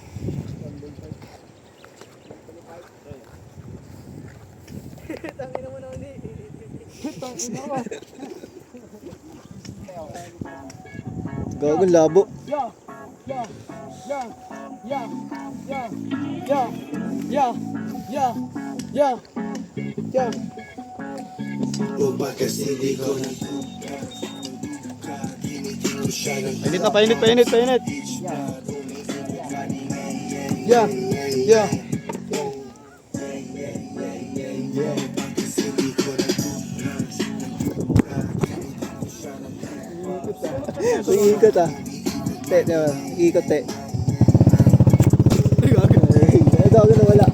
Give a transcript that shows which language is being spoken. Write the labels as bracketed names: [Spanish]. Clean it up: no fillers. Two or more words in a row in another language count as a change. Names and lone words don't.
[Filipino] Tangin naman ako Gago, labo. Yeah, yeah, yeah, yeah, yeah, yeah, yeah, yeah, yeah, yeah. Painit. Yeah, yeah. Uy, ikot ah. Te, diba? Ikot te. Ay, gago na wala.